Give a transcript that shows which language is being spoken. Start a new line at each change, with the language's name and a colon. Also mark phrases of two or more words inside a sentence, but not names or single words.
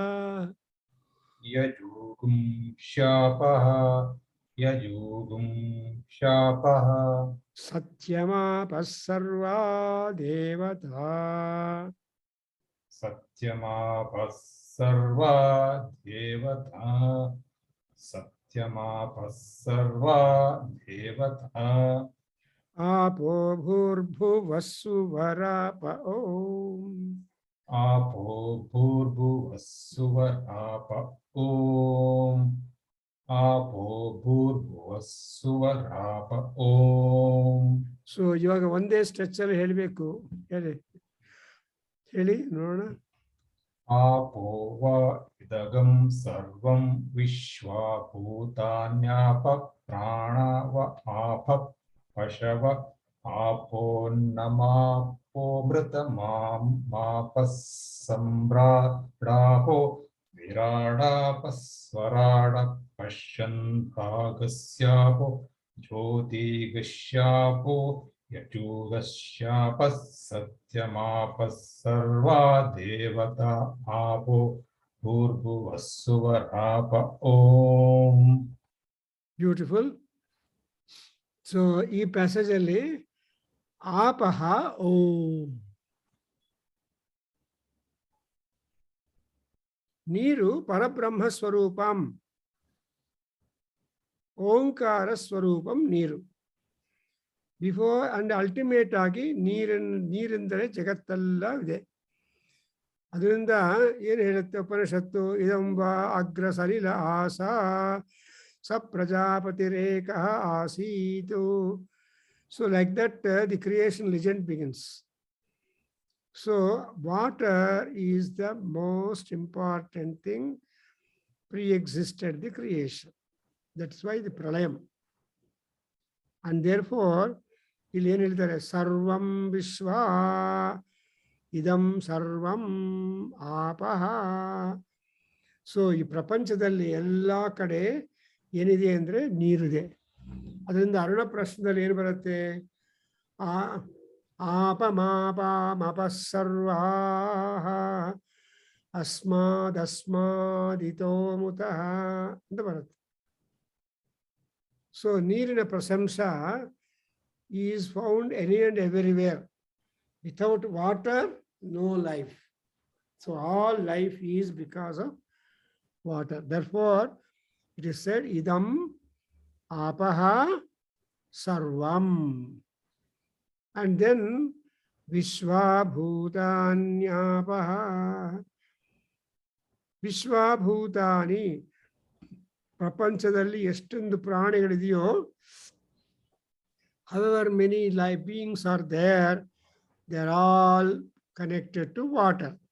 Sanskrit: ಯಜೂಗುಂ ಶಾಪಃ ಯಜೂಗುಂ ಶಾಪಃ ಸತ್ಯಮಾಪಃ ಸರ್ವಾ ದೇವತಾ ಸತ್ಯಮಾಪಃ ಸರ್ವಾ ದೇವತಾ ಸತ್ಯಮಾಪಃ ಸರ್ವಾ ದೇವತಾ आपो भूर्भुवस्सुवराप ओम आपो भूर्भुवस्सुवराप ओम आपो भूर्भुवस्सुवराप ओम.
Kannada: ಸೊ ಇವಾಗ ಒಂದೇ ಸ್ಟ್ರೆಚ್ ಅಲ್ಲಿ ಹೇಳಬೇಕು. ಹೇಳಿ ನೋಡೋಣ.
Sanskrit: आपो व इदगं सर्वं विश्वाभूतान्याप प्राणव आप पशव आपो नमापोमृतमापः सम्राडापो विराडापस्वराड पश्यन्तागस्यापो ज्योतिगस्यापो यजूगस्यापः सत्यमापः सर्वा देवता आपो भूर्भुवस्सुवराप ओम.
Kannada: ಬ್ಯೂಟಿಫುಲ್. ಸೊ ಈ ಪ್ಯಾಸೇಜ್ ಅಲ್ಲಿ
Sanskrit: ಆಪಹ ಓಂ,
Kannada: ನೀರು ಪರಬ್ರಹ್ಮ ಸ್ವರೂಪಂ, ಓಂಕಾರ ಸ್ವರೂಪಂ ನೀರು.
English: before and ultimate
Kannada: ಆಗಿ ನೀರೆಂದರೆ ಜಗತ್ತೆಲ್ಲ ಇದೆ. ಅದರಿಂದ ಏನು ಹೇಳುತ್ತೆ ಉಪನಿಷತ್ತು?
Sanskrit: ಇದಂಬ ಅಗ್ರ ಸಲಿಲ ಆಸ ಸ ಪ್ರಜಾಪತಿರೇಕ ಆಸೀತು.
English: so like that the creation legend begins. so water is the most important thing pre-existed the creation. That's why the pralayam. And therefore,
Kannada: ಇಲ್ಲಿ ಏನು ಹೇಳ್ತಾರೆ?
Sanskrit: ಸರ್ವಂ ವಿಶ್ವ ಇದಂ ಸರ್ವಂ ಆಪಹ.
Kannada: ಸೊ ಈ ಪ್ರಪಂಚದಲ್ಲಿ ಎಲ್ಲ ಕಡೆ ಏನಿದೆ ಅಂದರೆ ನೀರಿದೆ. ಅದರಿಂದ ಅರುಣ ಪ್ರಶ್ನದಲ್ಲಿ ಏನು ಬರುತ್ತೆ?
Sanskrit: ಆಪ ಮಾಪ ಮಪ ಸರ್ವಾ ಅಸ್ಮಾದಸ್ಮಾದಿತೋ ಮುತಃ
Kannada: ಅಂತ ಬರುತ್ತೆ.
English: ಸೊ
Kannada: ನೀರಿನ ಪ್ರಶಂಸ
English: is found any and everywhere. Without water, no life. So all life is because of water. Therefore, it is said,
Sanskrit: इदम् आपः सर्वम्.
English: And then vishwabhutanyapaha.
Kannada: ವಿಶ್ವಭೂತಾನಿ, ಪ್ರಪಂಚದಲ್ಲಿ ಎಷ್ಟೊಂದು ಪ್ರಾಣಿಗಳಿದೆಯೋ,
English: however many life beings are there, they are all connected to water.